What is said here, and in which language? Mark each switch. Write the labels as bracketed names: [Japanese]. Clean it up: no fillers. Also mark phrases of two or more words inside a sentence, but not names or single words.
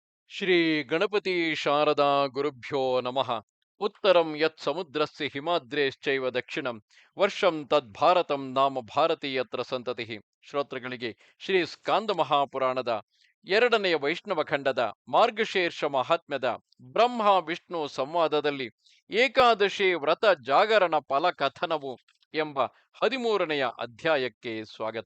[Sanskrit] ಶ್ರೀ ಗಣಪತಿ ಶಾರದಾ ಗುರುಭ್ಯೋ ನಮಃ. ಉತ್ತರಂ ಯತ್ ಸಮುದ್ರಸ್ಯ ಹಿಮಾದ್ರೇಶ್ಚೈವ ದಕ್ಷಿಣಂ ವರ್ಷಂ ತದ್ಭಾರತಂ ನಾಮ ಭಾರತೀಯತ್ರ ಸಂತತಿ. [Kannada] ಶ್ರೋತೃಗಳಿಗೆ ಶ್ರೀ ಸ್ಕಾಂದ ಮಹಾಪುರಾಣದ ಎರಡನೆಯ ವೈಷ್ಣವ ಖಂಡದ ಮಾರ್ಗಶೀರ್ಷ ಮಹಾತ್ಮ್ಯದ ಬ್ರಹ್ಮ ವಿಷ್ಣು ಸಂವಾದದಲ್ಲಿ ಏಕಾದಶಿ ವ್ರತ ಜಾಗರಣ ಫಲ ಕಥನವು ಎಂಬ 13ನೆಯ ಅಧ್ಯಾಯಕ್ಕೆ ಸ್ವಾಗತ.